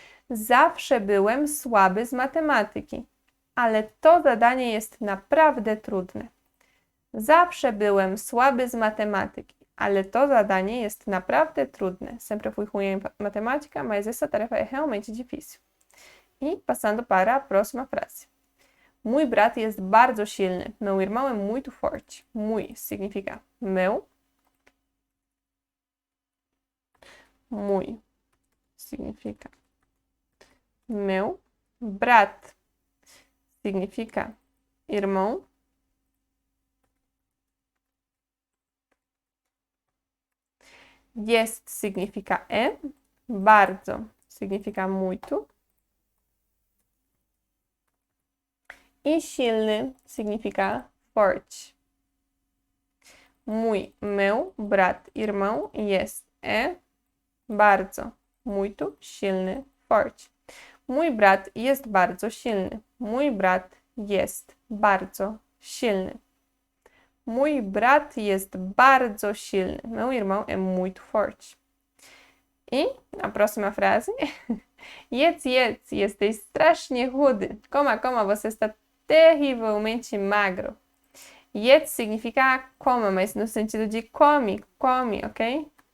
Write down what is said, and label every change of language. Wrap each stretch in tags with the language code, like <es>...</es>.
<pl>Zawsze byłem słaby z matematyki, ale to zadanie jest naprawdę trudne. Zawsze byłem słaby z matematyki, ale to zadanie jest naprawdę trudne.</pl> <pt>Sempre fui ruim em matemática, mas essa tarefa é realmente difícil. E passando para a próxima frase.</pt> <pl>Mój brat jest bardzo silny.</pl> <pt>Meu irmão é muito forte. Mój significa meu. Mój significa meu. Brat significa irmão. Jest significa é. Bardzo significa muito. E silny significa forte. Mój, meu, brat, irmão, jest, é, bardzo, muito, silny, forte.</pt> <pl>Mój brat jest bardzo silny. Mój brat jest bardzo silny. Mój brat jest bardzo silny.</pl> <pt>Meu irmão é muito forte. E a próxima frase.</pt> <pl>Jedz, jedz, jesteś strasznie chudy.</pl> <pt>Coma, coma, você está terrivelmente magro. Jedz significa coma, mas no sentido de come, come, ok?</pt>